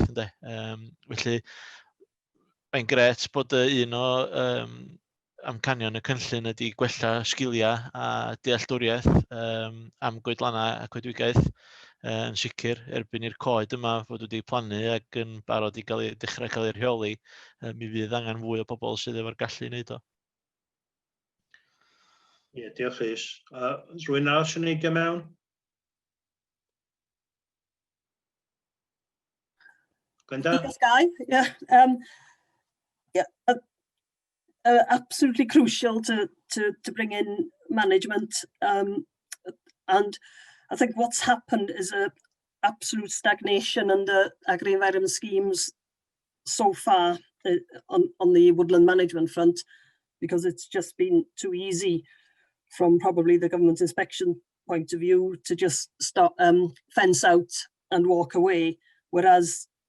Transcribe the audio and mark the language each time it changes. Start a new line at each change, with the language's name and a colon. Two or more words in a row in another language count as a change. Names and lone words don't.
Welsh: Felly mae'n gret bod un o amcanion y cynllun ydy gwella sgiliau a dealltwriaeth am goedlannau a coedwigaeth yn sicr erbyn i'r coed yma fod wedi plannu ac yn barod i dechrau cael ei rheoli. Mi fydd angen fwy o bobl sydd efo'r gallu i wneud o. Ie, diolch Rhys. Rwy'n arall sy'n neidio mewn? Gwenda? Diolch,
English: Guy. Yeah. Absolutely crucial to bring in management, and I think what's happened is a absolute stagnation under agri-environment schemes so far on the woodland management front, because it's just been too easy from probably the government inspection point of view to just stop, fence out and walk away, whereas